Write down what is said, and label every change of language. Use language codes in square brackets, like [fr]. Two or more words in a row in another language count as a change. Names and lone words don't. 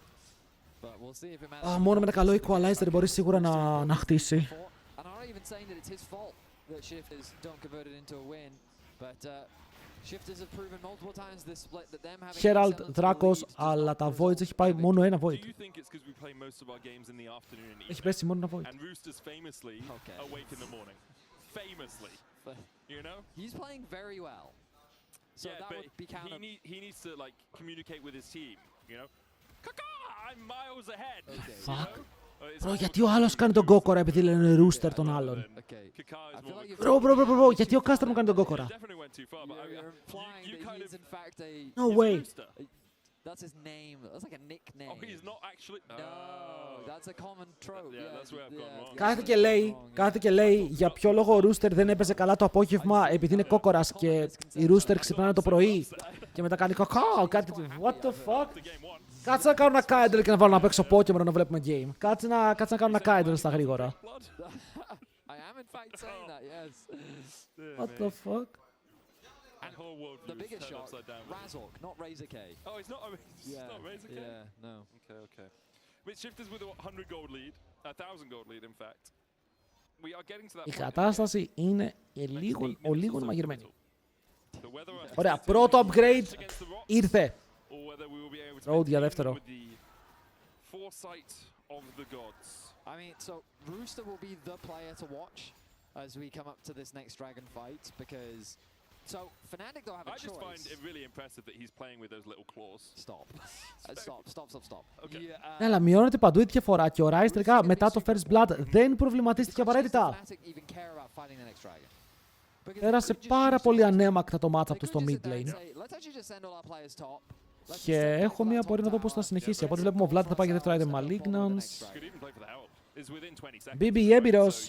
[el] Μόνο με ένα καλό equalizer μπορεί σίγουρα να χτίσει. Herald, Δράκος, αλλά τα Voids έχει πάει μόνο ένα Void. Έχει πέσει μόνο ένα Void. [en] You know? He's playing very well. So yeah, that but would be kind of... he needs to like communicate with his team, you know? Kaka, I'm miles ahead. Okay. Fuck. Bro, [el] γιατί ο άλλος κάνει τον κόκορα επειδή λένε Rooster τον άλλον? Bro, γιατί ο Caster μου κάνει τον κόκορα? [en] No way. That's his name. That's like a nickname. Oh, he's not actually... No, that's a common trope. Yeah, that's where I've gone wrong. [el] Κάθεται και λέει για ποιο λόγο ο Rooster δεν έπαιζε καλά το απόγευμα επειδή είναι κόκορας και οι Rooster ξυπνάνε το πρωί και μετά κάνει κακάο, κάτι... [en] What the fuck? [el] Κάτσε να κάνω ένα Kindle και να βάλω να παίξω Pokemon να βλέπουμε game. Κάτσε να κάνω ένα Kindle στα γρήγορα. [en] I am in fact saying that, yes. What the fuck? And whole world The biggest shock, Razork, not Razor K. Oh, it's not Razor K? Yeah, no. Okay. With Shifters with a 100 gold lead, 1,000 gold lead in fact. We are getting to that point. [el] Η κατάσταση είναι λίγο μαγειρμένη. Ωραία, πρώτο upgrade ήρθε. Road για δεύτερο. [en] I mean, so Rooster will be the player to watch as we come up to this next dragon fight because so Fnatic don't have a choice. I just find it really impressive that he's playing with those little claws. Stop. Okay. [el] Ναι, αλλά μειώνεται παντού η διαφορά και ο Ryze τελικά μετά το [en] First Blood [el] δεν προβληματίστηκε απαραίτητα. Πέρασε πάρα πολύ ανέμακτα το matchup του στο [en] mid lane. [el] Και έχω μία απορία να δω πώς θα συνεχίσει. Από ό,τι βλέπουμε ο Vlad θα πάει για δεύτερο item Malignance. BB έμπειρος.